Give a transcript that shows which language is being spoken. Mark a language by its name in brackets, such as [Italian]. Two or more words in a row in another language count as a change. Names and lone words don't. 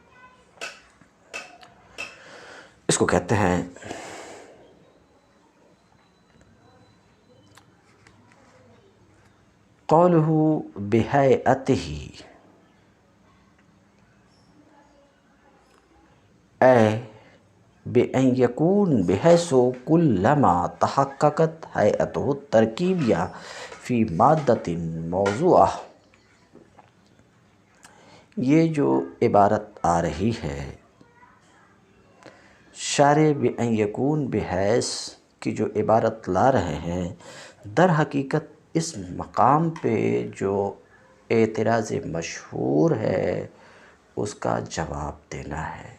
[Urdu] اس کو کہتے ہیں [Arabic] قولہ بہیئتہ، اے بأن یکون بحیث کلما تحققت ہیئتہ الترکیبیہ فی مادۃ موضوعہ۔ [Urdu] یہ جو عبارت آ رہی ہے، شارح [Arabic] بأن یکون بحیث [Urdu] کی جو عبارت لا رہے ہیں، در حقیقت اس مقام پہ جو اعتراض مشہور ہے اس کا جواب دینا ہے۔